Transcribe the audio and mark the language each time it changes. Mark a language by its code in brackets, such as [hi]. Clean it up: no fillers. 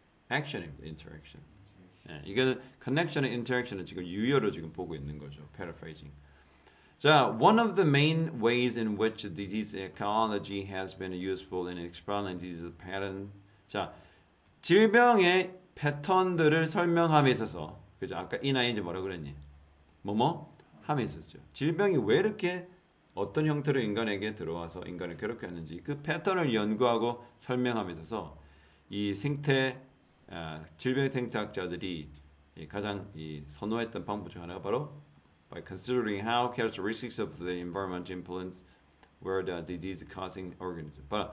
[ko] action입니다. interaction. 예, 이거는 connection과 interaction을 지금 유효로 지금 보고 있는 거죠. [en] paraphrasing. 자, one of the main ways in which disease ecology has been useful in explaining disease pattern. [ko] 자, 질병의 패턴들을 설명함에 있어서 그죠? 아까 인아인지 뭐라 그랬니? 뭐뭐 함에 있었죠. 질병이 왜 이렇게 어떤 형태로 인간에게 들어와서 인간을 괴롭게 하는지 그 패턴을 연구하고 설명함에 있어서 이 질병 생태학자들이 가장 선호했던 방법 중 하나가 바로 [en] by considering how characteristics of the environment influence where the disease causing organism.